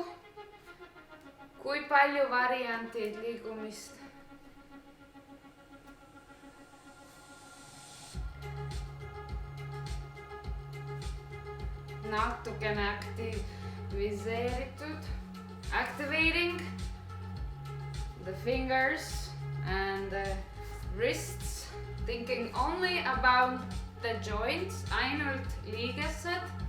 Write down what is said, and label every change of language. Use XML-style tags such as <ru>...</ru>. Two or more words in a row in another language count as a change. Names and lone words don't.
<et>Kui palju variantid liigumist? Natukene aktiviseeritud.</et> <en>Activating the fingers and the wrists. Thinking only about the joints,</en> <et>ainult liigesed.</et>